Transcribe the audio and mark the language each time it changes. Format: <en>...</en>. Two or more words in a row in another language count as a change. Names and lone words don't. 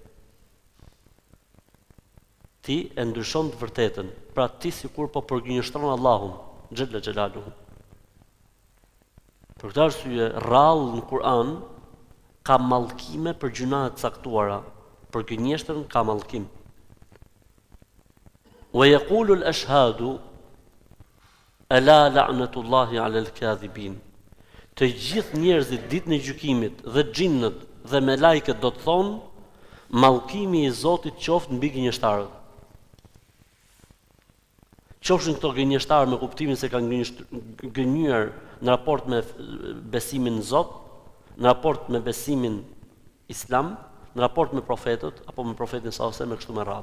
<sq>Ti e ndryshon të vërtetën, pra ti sikur po përgënjeshtron Allahun,</sq> <ar>جل جلاله.</ar> <sq>Për këtë arsye, rrallë në Kur'an ka mallkime për gjuna të caktuara, për gënjeshtrën ka mallkim.</sq> <ar>ويقول الأشهاد ألا لعنة الله على الكاذبين.</ar> <sq>Të gjithë njerëzit ditën e gjykimit dhe xhinnët dhe melajket do të thonë mallkimi i Zotit qoftë mbi gënjeshtarët. Qofshin këto gënjeshtarë me kuptimin se kanë gënjur në raport me besimin në Zot, në raport me besimin Islam, në raport me profetët apo me profetin sallallahu me kështu me radhë.</sq>